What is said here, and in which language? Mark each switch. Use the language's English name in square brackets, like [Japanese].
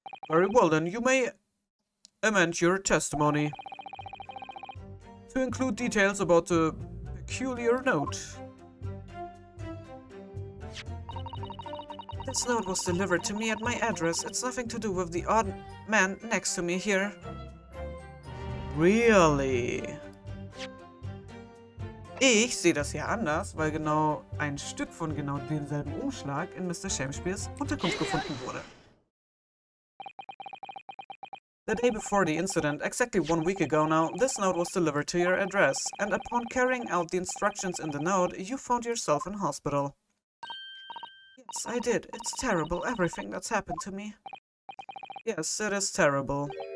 [English] Very well then, you may amend your testimony to include details about the peculiar note. This note was delivered to me at my address. It's nothing to do with the odd man next to me here. Really? [German] Ich sehe das ja anders, weil genau ein Stück von genau demselben Umschlag in Mr. Shakespeares Unterkunft gefunden wurde. [English] The day before the incident, exactly 1 week ago now, this note was delivered to your address, and upon carrying out the instructions in the note, you found yourself in hospital. Yes, I did. It's terrible, everything that's happened to me. Yes, it is terrible.